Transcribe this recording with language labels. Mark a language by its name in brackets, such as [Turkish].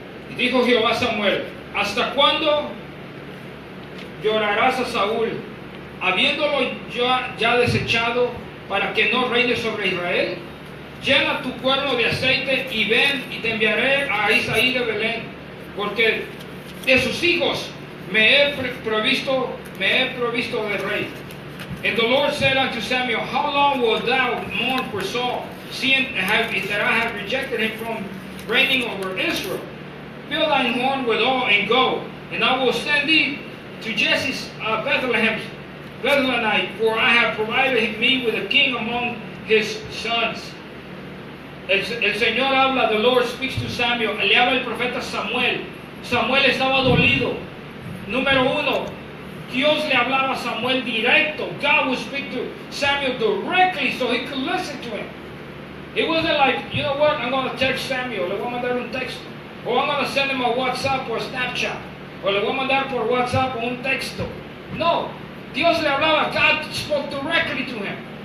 [Spanish] Y dijo Jehová a Samuel, ¿hasta cuándo llorarás a Saúl, habiéndolo ya desechado, para que no reine sobre Israel? Llena tu cuerno de aceite y ven, y te enviaré a Isaí de Belén, porque de sus hijos me he provisto de rey. [English] And the Lord said unto Samuel, how long wilt thou mourn for Saul, seeing that I have rejected him from reigning over Israel? Fill thine horn with oil and go, and I will send thee to Jesse's Bethlehemite, for I have provided me with a king among his sons. [Spanish] El Señor habla, [English] the Lord speaks to Samuel. [Spanish] Le habla el profeta Samuel. Samuel estaba dolido. Número uno, Dios le hablaba a Samuel directo. [English] God would speak to Samuel directly so he could listen to him. It wasn't like, you know what, I'm going to text Samuel. [Spanish] Le voy a mandar un texto. [English] Or I'm going to send him a WhatsApp or a Snapchat. [Spanish] O le voy a mandar por WhatsApp o un texto. No, Dios le hablaba. [English] God spoke directly to him.